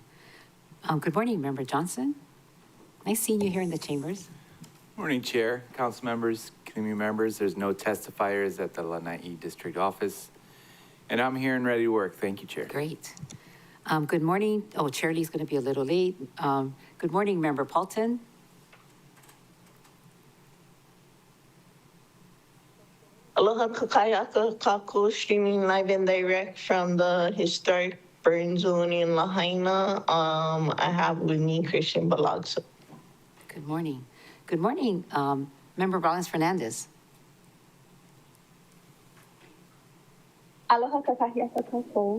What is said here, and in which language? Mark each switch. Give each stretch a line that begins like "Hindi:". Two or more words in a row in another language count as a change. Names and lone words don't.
English: Good morning, Member Johnson. Nice seeing you here in the chambers. Morning, Chair, Council members, community members. There's no testifiers at the Lanai District Office, and I'm here and ready to work. Thank you, Chair. Great. Good morning. Oh, Chair Lee's going to be a little late. Good morning, Member Paulton.
Hawaiian: Aloha kakayaka kako,
English: streaming live and direct from the historic burn zone in Lahaina. I have with me Christian Balagso. Good morning. Good morning, Member Rollins Fernandez.
Hawaiian: Aloha kakahiaka kako.